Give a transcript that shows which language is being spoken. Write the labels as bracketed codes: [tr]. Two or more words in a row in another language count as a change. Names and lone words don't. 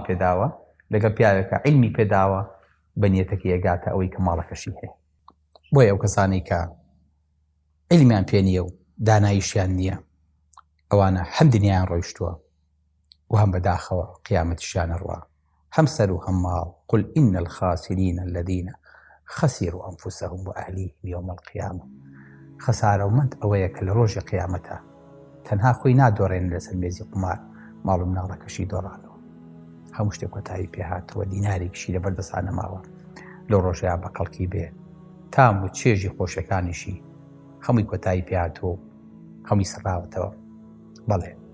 [ckb] پێداوە لەگەڵ پیاوێکە عیلمی پێداوە بەنیەتەکەی ئەگاتە ئەوەی کە ماڵەکەشی هەیە بۆیە ئەو کەسانەی کە عیلمیان پێ نییە و داناییشیان نییە ئەوانە هەم دنیایان ڕۆیشتووە و هەم بەداخەوە قیامەتیشیانە ڕوا هەم سەر و هەم ماڵ [ar] قل إن الخاسرين الذين خسروا أنفسهم وأهليهم يوم القيامة [ckb] خەسارەومەند ئەوەیە کە لە ڕۆژی قیامەتە تەنها خۆی نادۆڕێن لەسەر مێزی قمار ماڵ و مناڵەکەشی دۆڕانەوە هەموو شتێک کۆتایی پێهاتەوە دینارێکیشی لەبەر دەستان نەماوە لەو ڕۆژەیە بە قەڵکی بێ تام و چێژی خۆشەکانیشی هەمووی کۆتایی پێهاتەوە هەمووی سەراوەتەوە بەڵێ